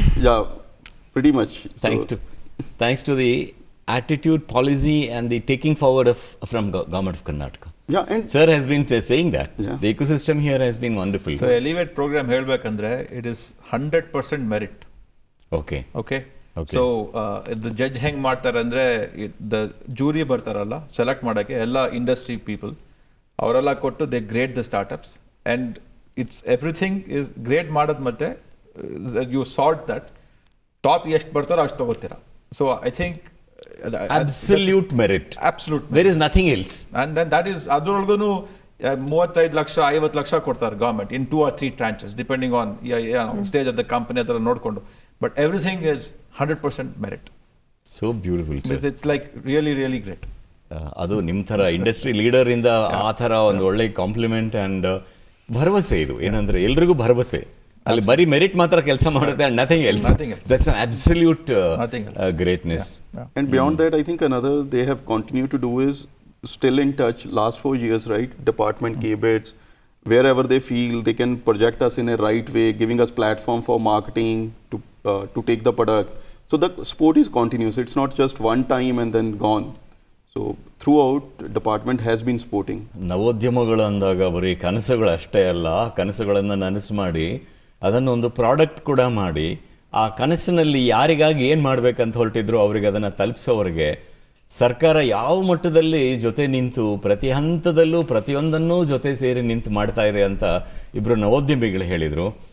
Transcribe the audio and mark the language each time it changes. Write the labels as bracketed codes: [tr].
[en] Yeah, pretty much. Thanks to the attitude, policy, and the taking forward from Government of Karnataka. Yeah, and sir has been saying that. Yeah. The ecosystem here has been wonderful. So Elevate program [kn] ಹೇಳ್ಬೇಕಂದ್ರೆ [en] it is 100% merit. Okay okay Okay. [kn] So the judge ಹೆಂಗೆ ಮಾಡ್ತಾರೆ ಅಂದರೆ the jury ಬರ್ತಾರಲ್ಲ select ಮಾಡೋಕ್ಕೆ ಎಲ್ಲ industry people ಅವರೆಲ್ಲ ಕೊಟ್ಟು [en] they grade the startups and it's everything is grade [kn] ಮಾಡೋದು ಮತ್ತೆ [en] you sort that top [kn] ಎಷ್ಟು ಬರ್ತಾರೋ ಅಷ್ಟು ತಗೋತೀರಾ. [en] So I think absolute merit, absolute there is nothing else. And then that is [kn] ಅದ್ರೊಳಗೂ 35 lakh 50 lakh ಕೊಡ್ತಾರೆ government [en] in 2 or 3 tranches depending on stage of the company [kn] ಅದೆಲ್ಲ ನೋಡಿಕೊಂಡು. [en] But everything is 100% merit. So beautiful. It's like really really great. [kn] ಅದು ನಿಮ್ಮ ಥರ industry ಲೀಡರಿಂದ ಆ ಥರ ಒಂದು ಒಳ್ಳೆ ಕಾಂಪ್ಲಿಮೆಂಟ್ ಆ್ಯಂಡ್ ಭರವಸೆ ಇದು. ಏನಂದ್ರೆ ಎಲ್ರಿಗೂ ಭರವಸೆ, ಅಲ್ಲಿ ಬರೀ ಮೆರಿಟ್ ಮಾತ್ರ ಕೆಲಸ ಮಾಡುತ್ತೆ [en] and nothing else. That's an absolute greatness. And beyond that, I think another they have continued to do is still in touch last 4 years, right? Department KBEDs, wherever they feel they can project us in a right way, giving us platform for marketing to take the product. So the sport is continuous. It's not just one time and then gone. So throughout, department has been sporting. [kn] ನವೋದ್ಯಮಗಳು ಅಂದಾಗ ಬರೀ ಕನಸುಗಳು ಅಷ್ಟೇ ಅಲ್ಲ, ಕನಸುಗಳನ್ನು ನನಸು ಮಾಡಿ ಅದನ್ನು ಒಂದು ಪ್ರಾಡಕ್ಟ್ ಕೂಡ ಮಾಡಿ ಆ ಕನಸಿನಲ್ಲಿ ಯಾರಿಗಾಗಿ ಏನು ಮಾಡಬೇಕಂತ ಹೊರಟಿದ್ರು ಅವರಿಗೆ ಅದನ್ನು ತಲುಪಿಸೋವರೆಗೆ ಸರ್ಕಾರ ಯಾವ ಮಟ್ಟದಲ್ಲಿ ಜೊತೆ ನಿಂತು ಪ್ರತಿ ಹಂತದಲ್ಲೂ ಪ್ರತಿಯೊಂದನ್ನೂ ಜೊತೆ ಸೇರಿ ನಿಂತು ಮಾಡ್ತಾ ಇದೆ ಅಂತ ಇಬ್ಬರು ನವೋದ್ಯಮಿಗಳು ಹೇಳಿದರು.